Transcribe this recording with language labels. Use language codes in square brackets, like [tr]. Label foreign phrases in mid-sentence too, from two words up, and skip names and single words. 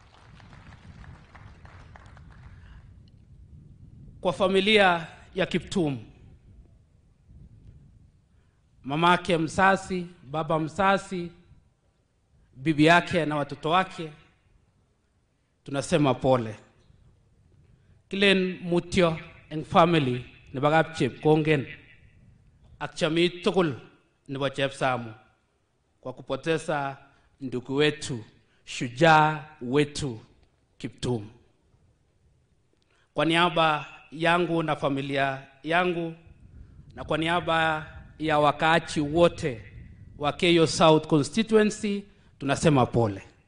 [sw] Kwa familia ya Kiptum, mamake msasi, baba msasi, bibi yake na watoto wake, tunasema pole. [kln] Kilen mutyo eng family ni bagap chep kongen ak chami tugul nebo Chepsamu [sw] kwa kupoteza ndugu wetu, shujaa wetu [kln] Kiptum. [sw] Kwa niaba yangu na familia yangu, na kwa niaba ya wakaachi wote wa Keyo South constituency, tunasema pole.